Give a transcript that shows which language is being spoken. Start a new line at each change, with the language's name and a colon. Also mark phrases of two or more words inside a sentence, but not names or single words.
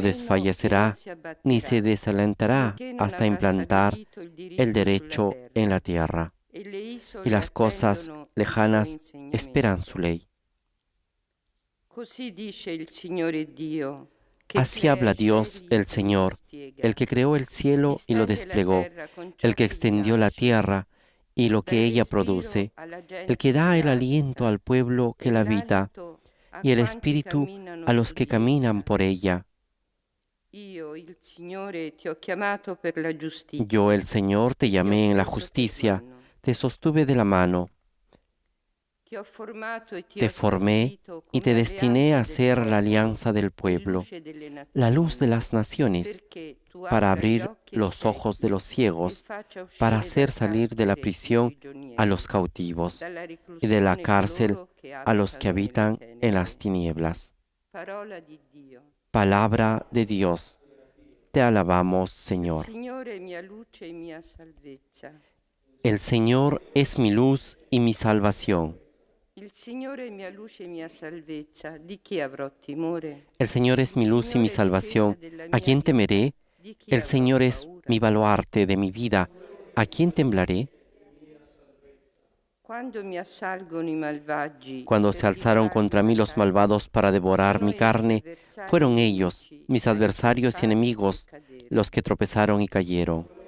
Italian: meno che non
Spanish: desfallecerá
Italian: si
Spanish: ni se
Italian: abbatterà,
Spanish: desalentará
Italian: finché non
Spanish: hasta
Italian: avrà
Spanish: implantar
Italian: stabilito il
Spanish: el
Italian: diritto sulla
Spanish: derecho en
Italian: terra,
Spanish: la tierra.
Italian: e le
Spanish: Y
Italian: isole
Spanish: las cosas
Italian: attendono il suo
Spanish: lejanas esperan
Italian: insegnamento.
Spanish: su ley.
Italian: Così dice il Signore Dio, che
Spanish: Así
Italian: crea
Spanish: habla
Italian: i
Spanish: Dios,
Italian: cieli
Spanish: el
Italian: e li
Spanish: Señor,
Italian: dispiega,
Spanish: el que creó el cielo y lo
Italian: distende la
Spanish: desplegó,
Italian: terra con ciò
Spanish: el que
Italian: che gli
Spanish: extendió la
Italian: piace,
Spanish: tierra y lo
Italian: dà il
Spanish: que ella
Italian: respiro
Spanish: produce,
Italian: alla
Spanish: el que
Italian: gente che
Spanish: da el
Italian: la
Spanish: aliento
Italian: abita
Spanish: al pueblo que
Italian: e
Spanish: la habita
Italian: l'alito a
Spanish: y el
Italian: quanti
Spanish: espíritu
Italian: camminano
Spanish: a los
Italian: su
Spanish: que
Italian: di
Spanish: caminan
Italian: essa.
Spanish: por ella.
Italian: Io, il Signore, ti ho chiamato per la
Spanish: Yo,
Italian: giustizia,
Spanish: el Señor, te
Italian: ti ho
Spanish: llamé en la
Italian: preso per
Spanish: justicia,
Italian: mano,
Spanish: te sostuve de la mano,
Italian: ti ho formato e ti
Spanish: te
Italian: ho
Spanish: formé
Italian: stabilito
Spanish: y te
Italian: come
Spanish: destiné
Italian: alleanza
Spanish: a
Italian: del
Spanish: ser la
Italian: popolo
Spanish: alianza del
Italian: e
Spanish: pueblo,
Italian: luce delle
Spanish: la luz de
Italian: nazioni,
Spanish: las naciones,
Italian: perché tu
Spanish: para
Italian: apra gli
Spanish: abrir
Italian: occhi ai
Spanish: los ojos de
Italian: ciechi
Spanish: los
Italian: e
Spanish: ciegos,
Italian: faccia
Spanish: para
Italian: uscire
Spanish: hacer
Italian: dal
Spanish: salir de la
Italian: carcere i
Spanish: prisión a
Italian: prigionieri,
Spanish: los cautivos
Italian: dalla
Spanish: y de la
Italian: reclusione
Spanish: cárcel
Italian: coloro che
Spanish: a los que
Italian: abitano nelle
Spanish: habitan en las
Italian: tenebre.
Spanish: tinieblas.
Italian: Parola di Dio.
Spanish: Palabra de Dios. Te alabamos,
Italian: Il
Spanish: Señor.
Italian: Signore è mia luce e mia salvezza.
Spanish: El Señor es mi luz y mi salvación.
Italian: Il Signore è mia luce e mia salvezza. Di chi avrò timore?
Spanish: El Señor es mi
Italian: Il
Spanish: luz y mi
Italian: Signore è difesa
Spanish: salvación.
Italian: della
Spanish: ¿A
Italian: mia
Spanish: quién
Italian: vita.
Spanish: temeré?
Italian: Di chi
Spanish: El
Italian: avrò
Spanish: Señor es
Italian: paura?
Spanish: mi baluarte de mi vida. ¿A quién temblaré? Cuando se alzaron contra mí los malvados para devorar mi carne, fueron ellos, mis adversarios y enemigos, los que tropezaron y cayeron.